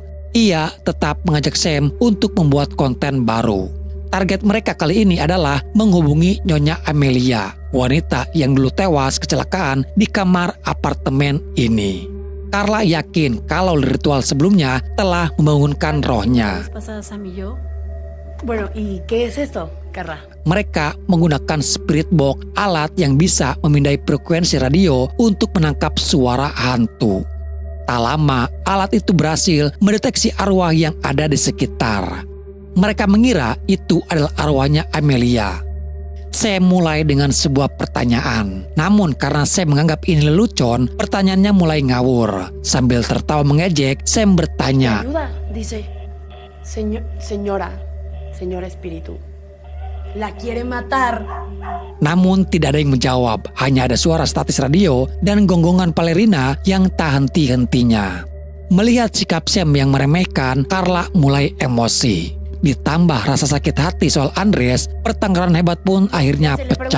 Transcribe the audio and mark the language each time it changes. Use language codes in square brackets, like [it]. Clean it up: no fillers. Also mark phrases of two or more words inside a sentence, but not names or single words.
[id] Ia tetap mengajak Sam untuk membuat konten baru. Target mereka kali ini adalah menghubungi Nyonya Amelia, wanita yang dulu tewas kecelakaan di kamar apartemen ini. Carla yakin kalau ritual sebelumnya telah membangunkan rohnya. [es] Bueno, ¿y qué es esto, Carla? [id] Mereka menggunakan [en] spirit box, [id] alat yang bisa memindai frekuensi radio untuk menangkap suara hantu. Tak lama, alat itu berhasil mendeteksi arwah yang ada di sekitar. Mereka mengira itu adalah arwahnya Amelia. Sam mulai dengan sebuah pertanyaan. Namun karena Sam menganggap ini lelucon, pertanyaannya mulai ngawur. Sambil tertawa mengejek, Sam bertanya. [es] Ayuda, dice, Señora Espíritu, la quiere matar. [id] Namun tidak ada yang menjawab, hanya ada suara statis radio dan gonggongan balerina yang tak henti-hentinya. Melihat sikap Sam yang meremehkan, Carla mulai emosi. Ditambah rasa sakit hati soal Andres, pertengkaran hebat pun akhirnya pecah.